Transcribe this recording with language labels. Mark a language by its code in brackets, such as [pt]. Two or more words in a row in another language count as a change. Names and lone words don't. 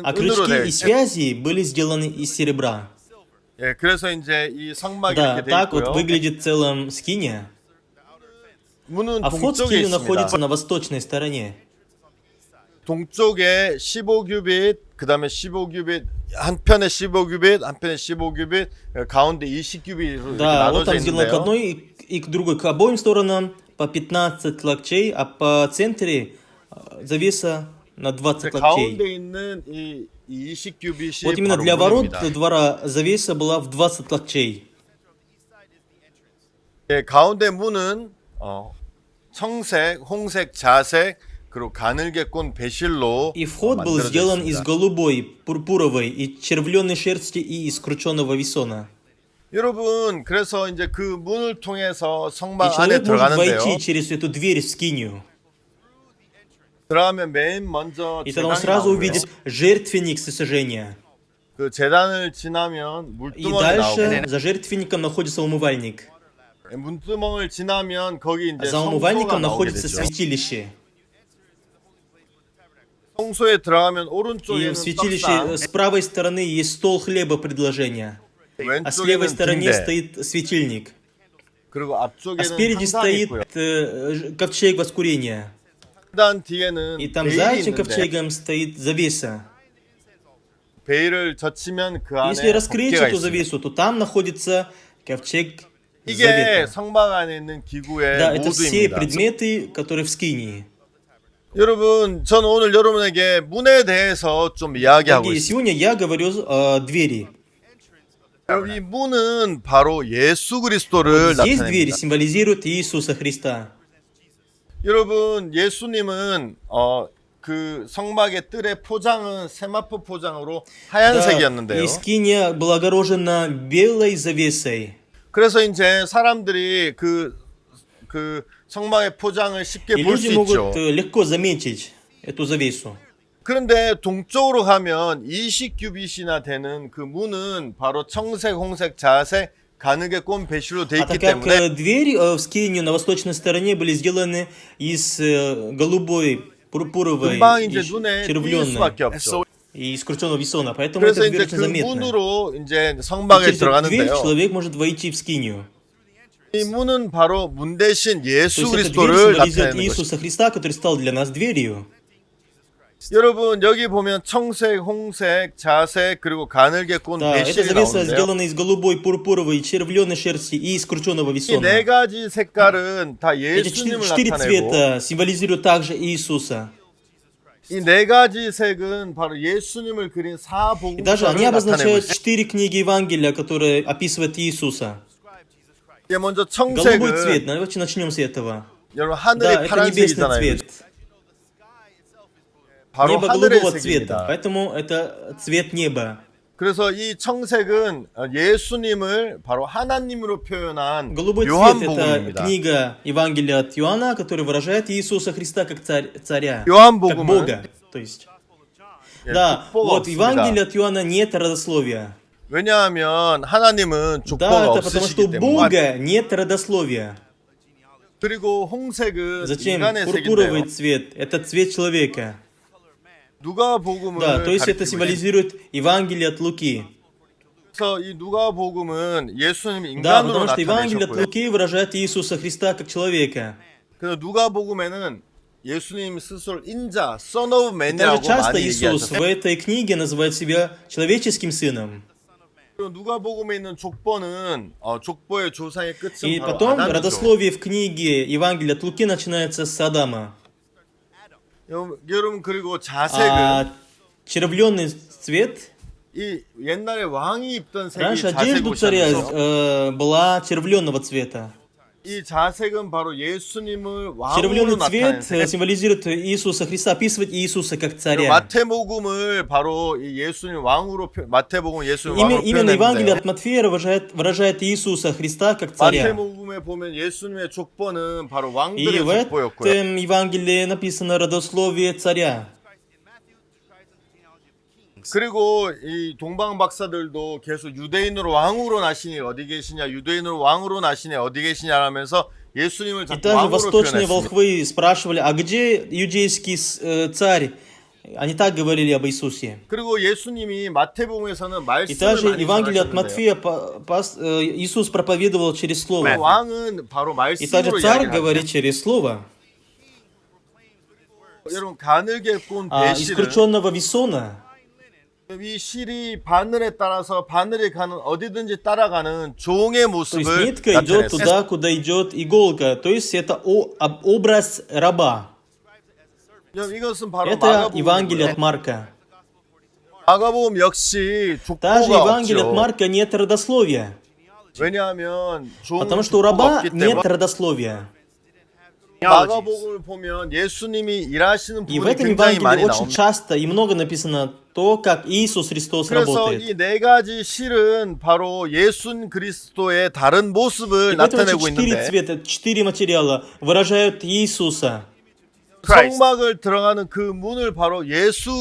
[ru] А [ko] 은으로 되어 [ru] крючки и [ko] 있어요. [ru] связи были сделаны из серебра. [ko] 예, 그래서 이제 이 성막이 [ru] Да, [ko] 이렇게 되어 [ru] так вот [ko] 있고요. [ru] выглядит в целом скиния. [ko] 문은 [ru] А вход в [ko] 동쪽에 [ru] скинию находится [ko] 있습니다. [ru] на восточной стороне. [ko] 동쪽에 15규빗, 그 다음에 15규빗, 한편에 15규빗, 한편에 15규빗, 가운데 20규빗으로 이렇게 [ru] Да, вот [ko] 나눠져 [ru] там сделано к [ko] 있는데요. [ru] одной и к другой, к обоим сторонам по 15 локтей, а по центре завеса на 20 локтей. [ko] 가운데 있는 이 20규빗이 [ru] Вот именно [ko] 바로 [ru] для ворот [ko] 문입니다. [ru] двора завеса была в 20 локтей. [ko] 예, 가운데 문은 청색, 홍색, 자색, 그리고 가늘게 꼰 배실로 [ru] И вход был [ko] 만들어져 [ru] сделан из [ko] 있습니다. [ru] голубой, пурпуровой и червленой шерсти и из крученного весона. [ko] 여러분, 그래서 이제 그 문을 통해서 [ru] И [ko] 성막 안에 [ru] человек может [ko] 들어가는데요. [ru] войти через эту дверь в скинию. [ko] 들어가면 맨 먼저 [ru] И тогда он [ko] 제단이 [ru] сразу [ko] 나오고요. [ru] увидит жертвенник всесожжения. [ko] 그 제단을 지나면 [ru] И [ko] 물두멍이 [ru] дальше [ko] 나오고 [ru] за жертвенником находится умывальник. [ko] 문두멍을 지나면 거기 이제 [ru] За [ko] 성소가 [ru] умывальником [ko] 나오게 [ru] находится [ko] 되죠. [ru] святилище. [ko] 성소에 들어가면 [ru] И [ko] 오른쪽에는 [ru] в святилище [ko] 떡상, [ru] с правой стороны есть стол хлеба предложения. А с левой [ko] 왼쪽에는 [ru] стороне [ko] 등대, [ru] стоит светильник. [ko] 그리고 [ru] А [ko] 앞쪽에는 [ru] спереди [ko] 상단이 [ru] стоит [ko] 있고요. [ru] ковчег воскурения. [ko] 상단 뒤에는 [ru] И там [ko] 베일이 [ru] за этим [ko] 있는데 [ru] ковчегом стоит завеса. [ko] 베일을 젖히면 그 [ru] Если [ko] 안에 [ru] раскрыть [ko] 법궤가 [ru] эту [ko] 있습니다. [ru] завесу, то там находится ковчег [ko] 이게 [ru] завета. [ko] 성막 안에 있는 기구의 [ru] Да, это все [ko] 모두입니다. [ru] предметы, которые в скинии. [ko] 여러분, 저는 오늘 여러분에게 문에 대해서 좀 이야기하고 [ru] Дорогие, [ko] 있습니다. [ru] сегодня я говорю о двери. [ko] 여러분, 이 문은 바로 예수 그리스도를 [ru] Здесь двери [ko] 나타냅니다. [ru] символизируют Иисуса Христа. [ko] 여러분, 예수님은 그 성막의 뜰의 포장은 세마포 포장으로 [ru] Да, [ko] 하얀색이었는데요. [ru] и скиния была огорожена белой завесой. [ko] 그래서 이제 사람들이 그 성막의 포장을 쉽게 [ru] И [ko] 볼 수 [ru] люди могут [ko] 있죠. [ru] легко заметить эту завесу. [ko] 그런데 동쪽으로 가면 20규빗이나 되는 그 문은 바로 청색, 홍색, 자색, 가늘게 꼰 배실로 되어 [ru] А [ko] 있기 [ru] так как [ko] 때문에 [ru] двери в скинию на восточной стороне были сделаны из голубой, пурпуровой [ko] 금방 [ru] и [ko] 이제 눈에 띌 [ru] червленной [ko] 수밖에 없죠. [ru] и из крученного весона. Поэтому [ko] 그래서 [ru] эта [ko] 이제 [ru] дверь [ko] 그 [ru] очень заметна. [ko] 문으로 이제 [ru] И [ko] 성막에 [ru] через эту дверь [ko] 들어가는데요. [ru] человек может войти в скинию. [ko] 이 문은 바로 문 대신 [ru] То [ko] 예수 [ru] есть эта дверь [ko] 그리스도를 [ru] символизирует [ko] 나타내는 것입니다. [ru] Иисуса Христа, который стал для нас дверью. [ko] 여러분 여기 보면 청색, 홍색, 자색 그리고 가늘게 꼰 [ru] Да, эта [ko] 배실이 [ru] завеса [ko] 나오는데요. [ru] сделана из голубой, пурпуровой, червленой шерсти и из крученного [ko] 이 [ru] весона. [ko] 네 가지 색깔은 다 [ru] Эти [ko] 예수님을 [ru] четыре [ko] 나타내고 [ru] цвета символизируют также Иисуса. [ko] 이 네 가지 색은 바로 예수님을 그린 [ru] И даже они [ko] 사복음서를 나타내고 [ru] обозначают [ko] 있습니다. [ru] 4 книги Евангелия, которые описывают Иисуса. [ko] 이게 먼저 [ru] Голубой цвет, [ko] 청색은 [ru] давайте начнем с этого. [ko] 여러분 [ru] Да, [ko] 하늘이 [ru] это небесный [ko] 파란색이잖아요. [ru] цвет. [ko] 바로 [ru] Небо [ko] 하늘의 [ru] голубого цвета, [ko] 색입니다. [ru] поэтому это цвет неба. [ko] 그래서 이 청색은 예수님을 바로 하나님으로 표현한 [ru] Голубой цвет — это [ko] 요한복음입니다. [ru] книга Евангелия от Иоанна, которая выражает Иисуса Христа как царя, как [ko] 요한복음은 [ru] Бога. То есть, [ko] 예, [ru] да, [ko] 족보가 [ru] вот в [ko] 없습니다. [ru] Евангелии от Иоанна нет родословия. [ko] 왜냐하면 하나님은 [ru] Да, [ko] 족보가 [ru] это потому что у [ko] 없으시기 때문에. [ru] Бога нет родословия. [ko] 그리고 홍색은 [ru] Зачем [ko] 인간의 [ru] пурпуровый [ko] 색인데요. [ru] цвет? Это цвет человека. [ko] 누가복음을 [ru] Да, то есть это [ko] 가리키고 [ru] символизирует Евангелие от Луки. [ko] 있어서 이 누가복음은 예수님 [ru] Да, [ko] 인간으로 [ru] потому что Евангелие от [ko] 나타내셨고요. [ru] Луки выражает Иисуса Христа как человека. [ko] 그래서 누가복음에는 예수님 스스로 인자, [en] Son of [ru] И даже [ko] Man이라고 [ru] часто [ko] 많이 [ru] Иисус [ko] 얘기하셨어요. [ru] в этой книге называет себя человеческим сыном. [ko] 그리고 누가복음에 있는 족보는 족보의 조상의 끝은 [ru] И [ko] 바로 [ru] потом [ko] 아담이죠. [ru] родословие в книге Евангелия от Луки начинается с Адама. [ko] 여러분 그리고 자색은 [ru] А червленый цвет, [ko] 이 옛날에 왕이 입던 색이 [ru] раньше [ko] 자색 [ru] одежда у царя [ko] 옷이었죠. [ru] была червленного цвета. [ko] 이 자색은 바로 예수님을 왕으로 [ru] Червленый [ko] 나타내는 [ru] цвет [ko] 색. [ru] символизирует Иисуса Христа, описывает Иисуса как царя. [ko] 마태복음을 바로 이 예수님 왕으로 마태복음 예수님 왕으로 [ru] Именно Евангелие [ko] 표현했는데요. [ru] от Матфея выражает Иисуса Христа как царя. [ko] 마태복음에 보면 예수님의 족보는 바로 [ru] И [ko] 왕들의 [ru] в [ko] 족보였고요. [ru] этом Евангелии написано родословие царя. [ko] 그리고 이 동방 박사들도 계속 유대인으로 왕으로 나시니 어디 계시냐, 유대인으로 왕으로 나시니 어디 계시냐 하면서 예수님을 [ru] И [ko] 자꾸 [ru] также [ko] 왕으로 [ru] восточные [ko] 표현했습니다. [ru] волхвы спрашивали, а где иудейский царь? Они так говорили об Иисусе. [ko] 그리고 예수님이 마태복음에서는 [ru] И [ko] 말씀을 [ru] также [ko] 많이 [ru] Евангелие от [ko] 전하셨는데요. [ru] Матфея Иисус проповедовал через Слово. [ko] 왕은 바로 [ru] И также [ko] 말씀으로 [ru] царь [ko] 이야기합니다. [ru] говорит через Слово. [ko] 여러분 가늘게 꼰 [ru] А из [ko] 배실은 [ru] крученного весона [ko] 이 실이 바늘에 따라서 바늘이 가는 어디든지 따라가는 종의 [ru] то есть [ko] 모습을 [ru] нитка идет [ko] 나타냈어요. [ru] туда, куда идет иголка. То есть это образ раба. [ko] 이것은 바로 [ru] Это Евангелие [ko] 마가복음이고요. [ru] от Марка. [ko] 마가복음 역시 [ru] Также [ko] 족보가 [ru] Евангелие от [ko] 없죠. [ru] Марка нет родословия. [ko] 왜냐하면 종은 [ru] Потому что у [ko] 족보가 [ru] раба [ko] 없기 [ru] нет [ko] 때문에 [ru] родословия. [ko] 마가복음을 보면 예수님이 일하시는 [ru] И в [ko] 부분이 [ru] этом [ko] 굉장히 많이 [ru] Евангелии очень [ko] 나옵니다. [ru] часто и много написано то, как Иисус Христос [ko] 그래서 [ru] работает. [ko] 이 네 가지 실은 바로 예수 그리스도의 다른 [ru] И [ko] 모습을 [ru] поэтому эти [ko] 나타내고 [ru] 4 [ko] 있는데 [ru] цвета, 4 материала выражают Иисуса. [ko] 성막을 들어가는 그 문을 바로 예수